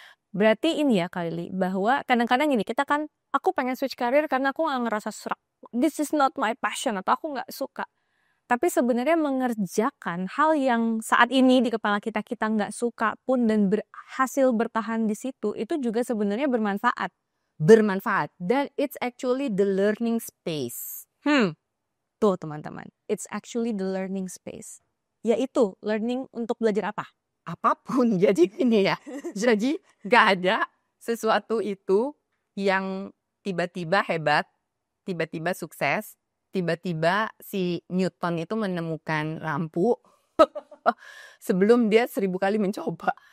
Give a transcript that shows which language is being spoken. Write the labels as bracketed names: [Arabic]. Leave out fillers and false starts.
[Indonesian] Berarti ini ya Kylie, bahwa kadang-kadang gini, kita kan, aku pengen [English] switch career [Indonesian] karena aku nggak ngerasa serak. [English] This is not my passion, [Indonesian] atau aku nggak suka. Tapi sebenarnya mengerjakan hal yang saat ini di kepala kita nggak suka pun dan berhasil bertahan di situ, itu juga sebenarnya bermanfaat. Bermanfaat, dan [English] it's actually the learning space. [Indonesian] Tuh teman-teman, [English] it's actually the learning space. [Indonesian] Yaitu learning untuk belajar apa? Apapun. Jadi gini ya, jadi gak ada sesuatu itu yang tiba-tiba hebat, tiba-tiba sukses, tiba-tiba si Newton itu menemukan lampu sebelum dia 1000 kali mencoba.